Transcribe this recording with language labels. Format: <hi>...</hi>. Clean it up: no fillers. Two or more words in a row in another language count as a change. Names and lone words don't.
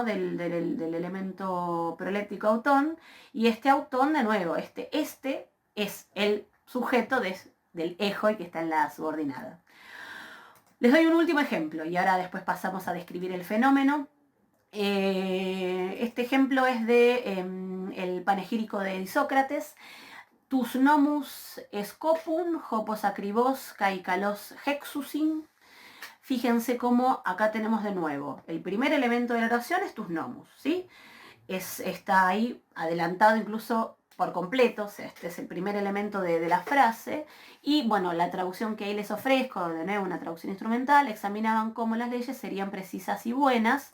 <es>del elemento proléptico autón, y este autón, de nuevo, este es el sujeto del ejoi que está en la subordinada. Les doy un último ejemplo y ahora después pasamos a describir el fenómeno. Este ejemplo es de el panegírico de Isócrates.</es> <el>τοὺς νόμους σκοποῦν ὅπως ἀκριβῶς καὶ καλῶς ἕξουσιν.</el> <es>Fíjense cómo acá tenemos de nuevo el primer elemento de la oración es</es> <el>τοὺς νόμους,</el> <es>¿sí? Está ahí adelantado incluso por completo, o sea, este es el primer elemento de la frase, y bueno, la traducción que ahí les ofrezco, de nuevo una traducción instrumental, examinaban cómo las leyes serían precisas y buenas.</es>